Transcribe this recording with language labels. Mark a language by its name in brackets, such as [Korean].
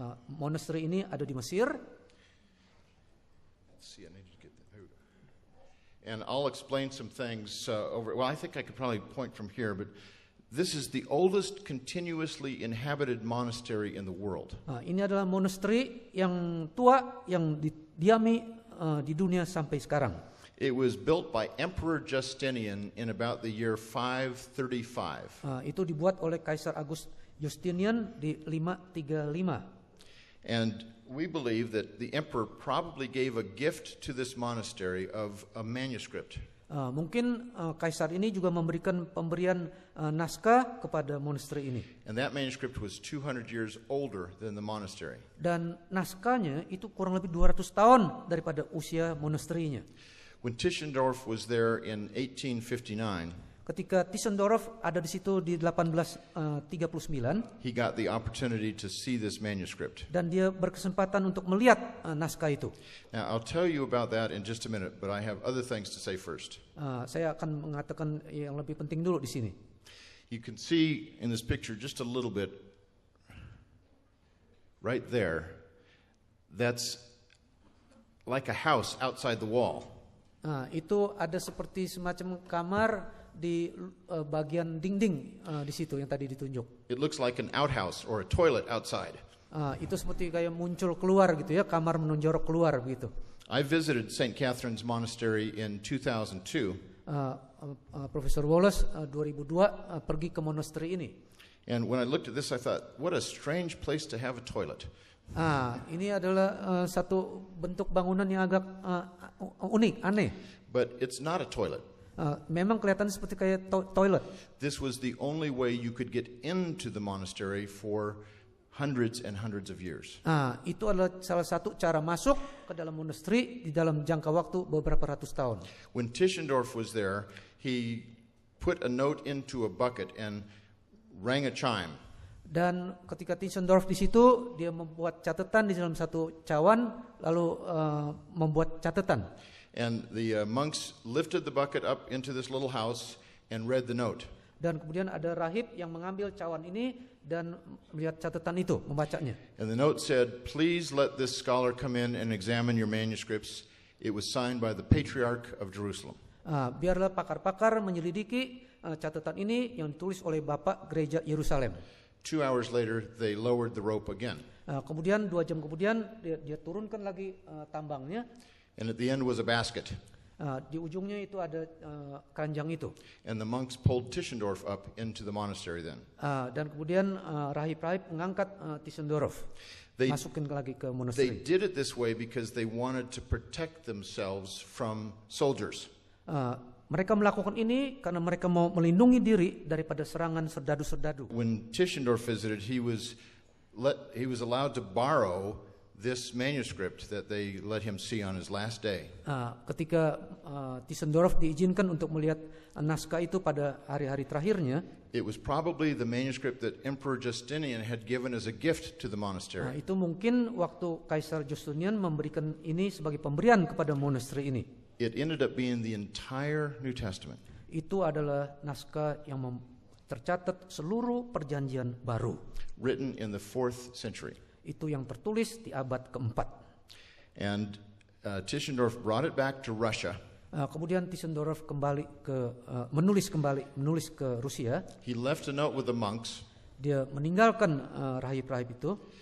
[Indonesian] Monasteri ini ada di Mesir. [English] Let's see, I need to get that. Here we go. And I'll explain some things over. Well, I think I could probably point from here, but this is the oldest continuously inhabited monastery in the world. [Indonesian] Ini adalah monasteri yang tua yang didiami di dunia sampai sekarang. [English] It was built by Emperor Justinian in about the year 535. [Indonesian] Itu dibuat oleh Kaisar Justinian di 535. [English] And we believe that the emperor probably gave a gift to this monastery of a manuscript. [Indonesian] Mungkin Kaisar ini juga memberikan pemberian naskah kepada monasteri ini. [English] And that manuscript was 200 years older than the monastery. [Indonesian] Dan naskahnya itu kurang lebih 200 tahun daripada usia monasterinya. [English] When Tischendorf was there in 1859, [Indonesian] ketika Tischendorf ada di situ di 1839, [English] he got the opportunity to see this manuscript. [Indonesian] Dan dia berkesempatan untuk melihat naskah itu. [English] Now, I'll tell you about that in just a minute, but I have other things to say first. [Indonesian] Saya akan mengatakan yang lebih penting dulu di sini. [English] You can see in this picture just a little bit right there. That's like a house outside the wall. [Indonesian] Itu ada seperti semacam kamar di bagian dinding di situ yang tadi ditunjuk. [English] It looks like an outhouse or a toilet outside. [Indonesian] Itu seperti kayak muncul keluar gitu ya, kamar menonjorok keluar begitu. [English] I visited St. Catherine's Monastery in 2002. [Indonesian] Profesor Wallace 2002 pergi ke monasteri ini. [English] And when I looked at this, I thought, what a strange place to have a toilet. [Indonesian] Ini adalah satu bentuk bangunan yang agak unik, aneh. [English] But it's not a toilet. [Indonesian] Memang kelihatan seperti kayak toilet. [English] This was the only way you could get into the monastery for hundreds and hundreds of years. [Indonesian] Itu adalah salah satu cara masuk ke dalam monasteri di dalam jangka waktu beberapa ratus tahun. [English] When Tischendorf was there, he put a note into a bucket and rang a chime. [Indonesian] Dan ketika Tischendorf di situ, dia membuat catatan di dalam satu cawan, lalu membuat catatan. [English] And the monks lifted the bucket up into this little house and read the note. [Indonesian] Dan kemudian ada rahib yang mengambil cawan ini dan melihat catatan itu, membacanya. [English] And the note said, "Please let this scholar come in and examine your manuscripts." It was signed by the Patriarch of Jerusalem. [Indonesian] Biarlah pakar-pakar menyelidiki catatan ini yang ditulis oleh Bapak Gereja Yerusalem. [English] 2 hours later, they lowered the rope again. [Indonesian] Kemudian 2 jam kemudian dia turunkan lagi tambangnya. [English] And at the end was a basket. [Indonesian] Di ujungnya itu ada keranjang itu. [English] And the monks pulled Tischendorf up into the monastery then. [Indonesian] Dan kemudian rahib-rahib mengangkat Tischendorf, masukin lagi ke [English] They [Indonesian] monasteri. [English] did it this way because they wanted to protect themselves from soldiers. [Indonesian] Mereka melakukan ini karena mereka mau melindungi diri daripada serangan serdadu-serdadu. [English] When Tischendorf visited, he was allowed to borrow this manuscript that they let him see on his last day. [Indonesian] Ketika Tischendorf diizinkan untuk melihat naskah itu pada hari-hari terakhirnya, [English] It was probably the manuscript that Emperor Justinian had given as a gift to the monastery. [Indonesian] itu mungkin waktu Kaisar Justinian memberikan ini sebagai pemberian kepada monasteri ini. [English] It ended up being the entire New Testament. [Indonesian] Itu adalah naskah yang tercatat seluruh perjanjian baru. [English] Written in the 4th century. [Indonesian] Itu yang tertulis di abad keempat. [English] And Tischendorf brought it back to Russia. [Indonesian] Kemudian Tischendorf menulis ke Rusia. [English] He left a note with the monks. [Indonesian] Dia meninggalkan rahib-rahib itu.